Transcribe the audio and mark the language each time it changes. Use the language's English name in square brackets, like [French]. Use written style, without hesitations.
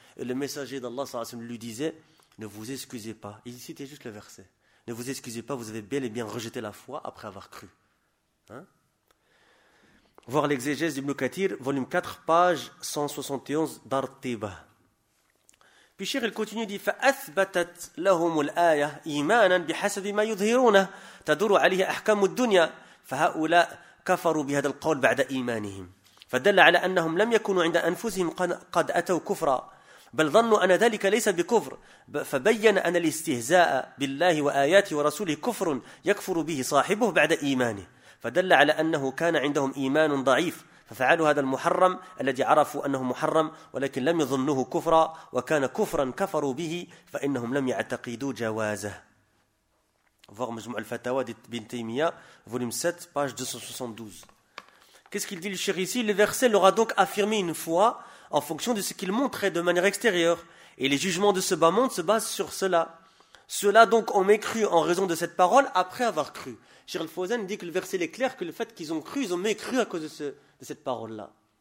[French] Et le messager d'Allah sallallahu alayhi wa sallam lui disait, ne vous excusez pas. Il citait juste le verset. Ne vous excusez pas, vous avez bel et bien rejeté la foi après avoir cru. Hein? Voir l'exégèse d'Ibn Kathir, volume 4, page 171 d'Ar-Tiba. Puis Cheikh, il continue, dit, [Arabic] فَأَثْبَتَتْ لَهُمُ الْآيَةِ إِيمَانًا بِحَسَبِ مَا يُظْهِرُونَ تَدُرُ عَلِيهَ أَحْكَامُ الدُّنْيَا فَهَؤُلَاء كَفَرُوا بِهَدَ الْقَوْلِ بَعْدَ إِيمَانِهِمْ فَدَلَّ عَلَى أَنَّهُمْ لَمْ يَكُنُوا عِنْدَ أَنفُسِهِمْ قَدْ أَتَوْا كُفْرًا بل ظنوا أن ذلك ليس بكفر فبين أن الاستهزاء بالله وآياته ورسوله كفر يكفر به صاحبه بعد إيمانه فدل على أنه كان عندهم إيمان ضعيف ففعلوا هذا المحرم الذي عرفوا أنه محرم ولكن لم يظنوه كفرا وكان كفرا كفروا به فإنهم لم يعتقدوا جوازه. [French] Voir مجموع الفتاوى بن تيمية volume 7 page 272. Qu'est-ce qu'il dit le cheikh ici? Le verset leur a donc affirmé une foi en fonction de ce qu'ils montraient de manière extérieure. Et les jugements de ce bas monde se basent sur cela. Cela donc ont mécru en raison de cette parole après avoir cru. Cheikh Al-Fawzan dit que le verset est clair que le fait qu'ils ont cru, ils ont mécru à cause de cette parole-là.